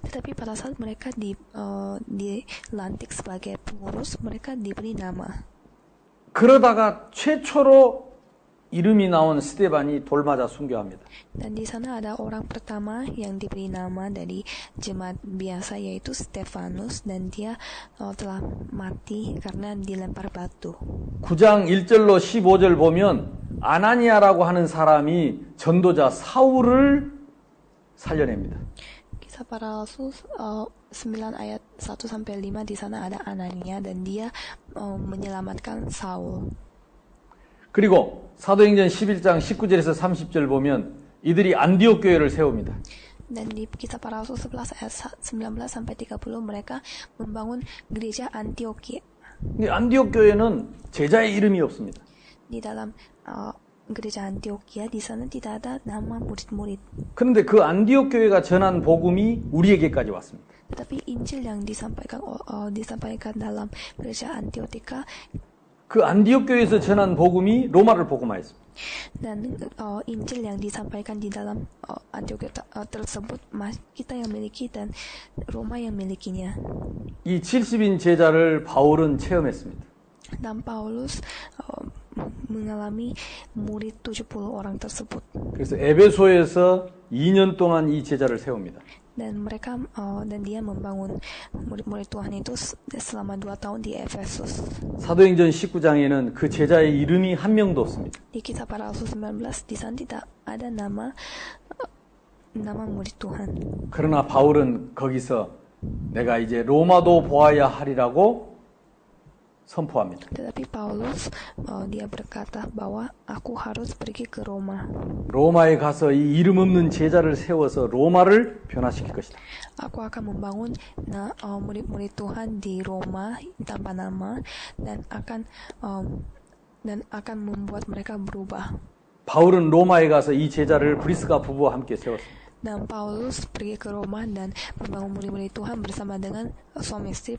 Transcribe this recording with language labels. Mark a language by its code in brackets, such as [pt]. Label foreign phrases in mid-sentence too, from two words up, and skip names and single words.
[id] Tetapi pada saat mereka dilantik sebagai pengurus, mereka diberi nama. [ko] 그러다가 최초로 이름이 나온 스데반이 돌맞아 순교합니다. [id] Dan di sana ada orang pertama yang diberi nama dari jemaat biasa yaitu Stefanus, dan dia telah mati karena dilempar batu. [ko] 9장 1절로 15절 보면 아나니아라고 하는 사람이 전도자 사울을 살려냅니다. [id] Kisah para Rasul 9 ayat 1 sampai 5 di sana ada Anania dan dia menyelamatkan Saul. [ko] 그리고 사도행전 11장 19절에서 30절 보면 이들이 안디옥 교회를 세웁니다. [id] Dan di kisah para rasul 11 ayat 19 sampai 30 mereka membangun gereja Antioquia. [ko] 근데 안디옥 교회는 제자의 이름이 없습니다. [id] Di dalam gereja Antioquia di sana tidak ada nama murid-murid. [ko] 그런데 그 안디옥 교회가 전한 복음이 우리에게까지 왔습니다. [id] Tetapi Injil yang disampaikan dalam gereja Antioquia [ko] 그 안디옥 교회에서 전한 복음이 로마를 복음화했습니다. [id] dan Injil yang disampaikan di dalam Antioquia tersebut kita yang miliki dan Roma yang milikinya. [ko] 이 70인 제자를 바울은 체험했습니다. [id] Dan Paulus mengalami murid 70 orang tersebut. [ko] 그래서 에베소에서 2년 동안 이 제자를 세웁니다. [id] Dan mereka dan dia membangun murid-murid Tuhan itu selama 2 tahun di Efesus. [ko] 사도행전 19장에는 그 제자의 이름이 한 명도 없습니다. [id] Di kisah para rasul 19 di sana tidak ada nama murid Tuhan. [ko] 그러나 바울은 거기서 내가 이제 로마도 보아야 하리라고 선포합니다. [id] Tetapi Paulus dia berkata bahwa aku harus pergi ke Roma. [ko] 로마에 가서 이 이름 없는 제자를 세워서 로마를 변화시킬 것이다. [id] Aku akan membangun murid-murid Tuhan di Roma tanpa nama dan akan membuat mereka berubah. [ko] 바울은 로마에 가서 이 제자를 브리스가 부부와 함께 세웠습니다. [id] Dan Paulus pergi ke Roma dan membangun murid-murid Tuhan bersama dengan suami istri